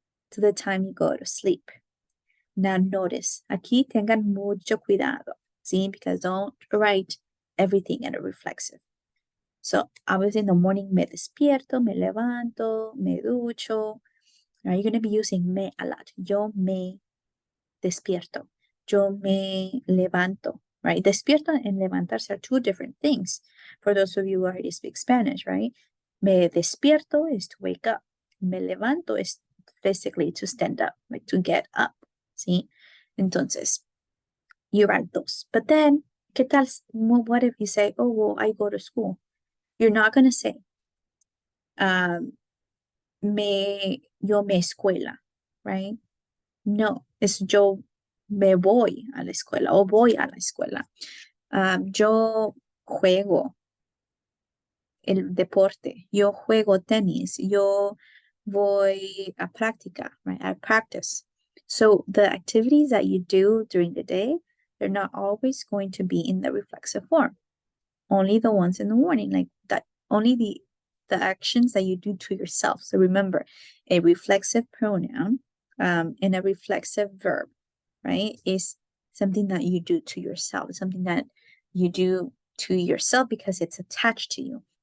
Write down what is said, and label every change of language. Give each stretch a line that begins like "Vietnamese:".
English: to the time you go to sleep. Now notice,
Spanish: aquí tengan mucho cuidado, ¿sí?
English: Because don't write everything in a reflexive. So, obviously in the morning,
Spanish: me despierto, me levanto, me ducho.
English: Now you're going to be using me a lot.
Spanish: Yo me despierto. Yo me levanto,
English: right? Despierto and levantarse are two different things. For those of you who already speak Spanish, right?
Spanish: Me despierto
English: is to wake up. Me levanto is physically to stand up, like to get up, ¿sí? Entonces, you write those. But then,
Spanish: ¿qué tal?
English: What if you say, oh, well, I go to school? You're not going to say,
Spanish: yo me escuela,
English: right?
Spanish: No, es yo me voy a la escuela o voy a la escuela. Yo juego el deporte, yo juego tenis, yo voy a practicar, right?
English: I practice. So the activities that you do during the day, they're not always going to be in the reflexive form. Only the ones in the morning, like that, only the actions that you do to yourself. So remember, a reflexive pronoun and a reflexive verb, right, is something that you do to yourself, something that you do to yourself because it's attached to you.